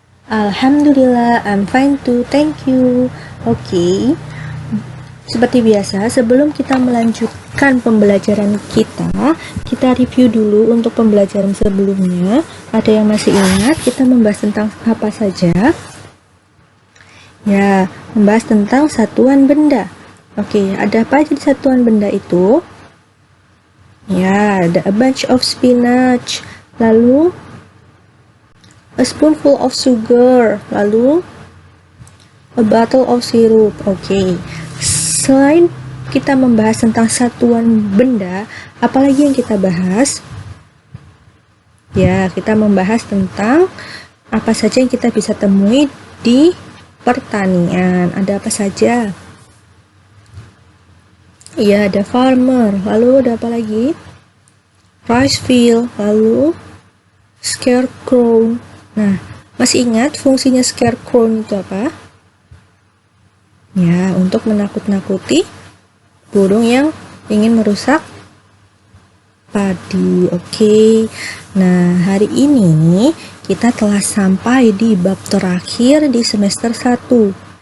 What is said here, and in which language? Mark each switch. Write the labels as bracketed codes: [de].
[en] Alhamdulillah, I'm fine too, thank you. [id] Oke, seperti biasa, sebelum kita melanjutkan pembelajaran kita review dulu untuk pembelajaran sebelumnya. Ada yang masih ingat kita membahas tentang apa saja? Ya, membahas tentang satuan benda. Oke, ada apa aja di satuan benda itu? Ya, ada [en] a bunch of spinach, [id] lalu [en] a spoonful of sugar, [id] lalu [en] a bottle of syrup. [id] Oke, selain kita membahas tentang satuan benda, apalagi yang kita bahas? Ya, kita membahas tentang apa saja yang kita bisa temui di pertanian. Ada apa saja? Iya, ada farmer, lalu ada apa lagi? [en] Rice field, [id] lalu [en] scarecrow. [id] Nah, masih ingat fungsinya scarecrow itu apa? Ya, untuk menakut-nakuti burung yang ingin merusak padi. Oke. Nah, hari ini kita telah sampai di bab terakhir di semester 1.